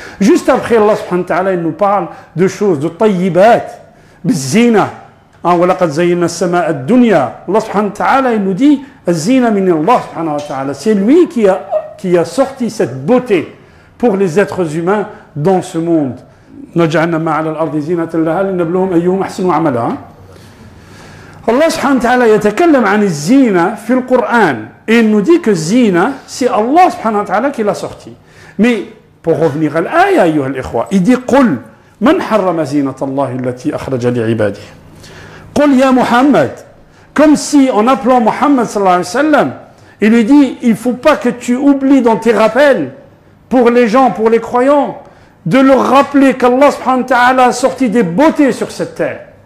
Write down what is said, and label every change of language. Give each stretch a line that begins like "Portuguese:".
French: Juste après, Allah subhanahu wa ta'ala, il nous parle de choses, de tayyibat, bizina.
Arabic: وَلَقَدْ زَيِّنَّا السَّمَاءَ الدُّنْيا.
French: Allah subhanahu wa ta'ala, il nous dit
Arabic: الزِّينَ من
French: Allah subhanahu wa ta'ala. C'est lui qui a sorti cette beauté pour les êtres humains dans ce monde.
Arabic: نَجْعَلْنَا مَا عَلَى الْأَرْضِ زِينَةً لَهَا لِنَبْلُوهُمْ أَيُّهُمْ أَحْسَنُ عَمَلًا. Allah subhanahu wa ta'ala يتكلم عن الزينة في القرآن.
French: Et il nous dit que zina, c'est Allah subhanahu wa ta'ala qui l'a sorti. Mais pour revenir à l'aya,
Arabic: ayyuha al-ikhwa,
French: il dit
Arabic: قل من حرم زينة الله التي أخرج لعباده. قل يا محمد.
French: Comme si en appelant Muhammad sallallahu alayhi wa sallam, il lui dit, il ne faut pas que tu oublies dans tes rappels, pour les gens, pour les croyants, de leur rappeler qu'Allah subhanahu wa ta'ala a sorti des beautés sur cette terre.